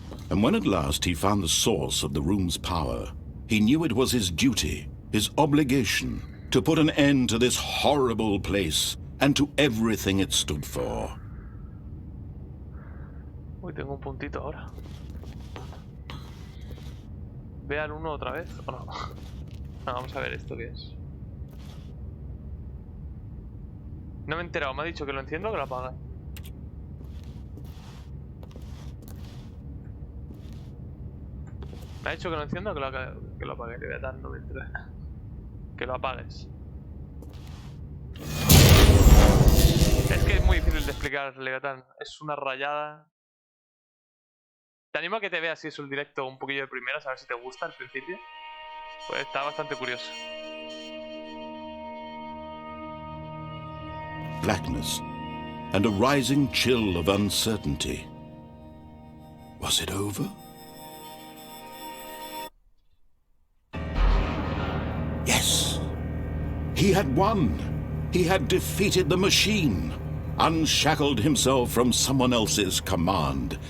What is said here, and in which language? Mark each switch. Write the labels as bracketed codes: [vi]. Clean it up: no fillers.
[en] And when at last he found the source of the room's power, he knew it was his duty, his obligation, to put an end to this horrible place and to everything it stood for. [es] Uy, tengo un puntito ahora. ¿Ve al 1 otra vez o no? No, vamos a ver esto qué es. No me he enterado, me ha dicho que lo enciendo o que lo apague. Me ha dicho que lo enciendo o que lo apague. Que tal, no me enteré. Que lo apagues. Es que es muy difícil de explicar, Legatán. Es una rayada. Te animo a que te veas si es el directo un poquillo de primeras, a ver si te gusta al principio. Pues está bastante curioso. [en] Blackness and a rising chill of uncertainty. Was it over? Yes! He had won! He had defeated the machine, unshackled himself from someone else's command.